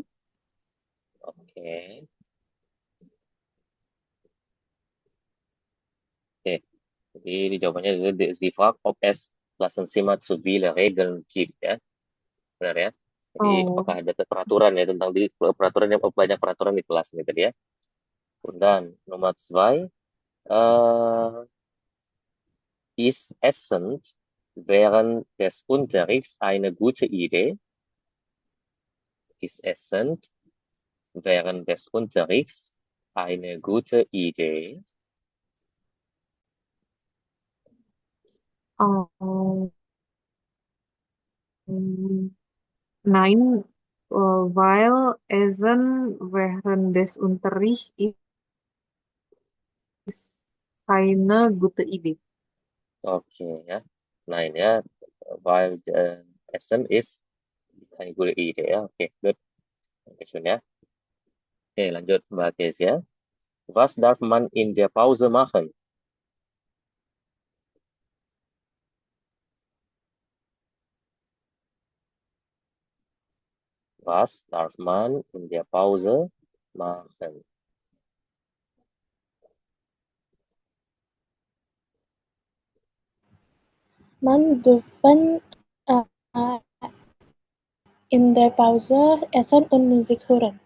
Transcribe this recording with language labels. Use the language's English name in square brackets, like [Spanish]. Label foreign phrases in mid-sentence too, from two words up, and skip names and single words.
[Indonesian] Oke. Oke, jadi ini jawabannya adalah [German] Sie fragt, ob es Klassenzimmer zu viele Regeln gibt, [Indonesian] ya. Benar ya? Jadi Oh, apakah ada peraturan ya tentang di peraturan yang banyak peraturan di kelas ini tadi ya. Dan nomor 2, [German] ist Essen während des Unterrichts eine gute Idee? Ist Essen während des Unterrichts eine gute Idee? oh, nein, weil Essen während des Unterrichts ist keine gute Idee. [Indonesian] Oke ya. [German] Nein ya, weil Essen ist keine gute Idee ya. [Indonesian] Oke, good. Dankeschön ya. Oke, lanjut Mbak Kezia. [German] Was darf man in der Pause machen? Was darf man in der Pause machen? Man dürfen in der Pause essen und Musik hören.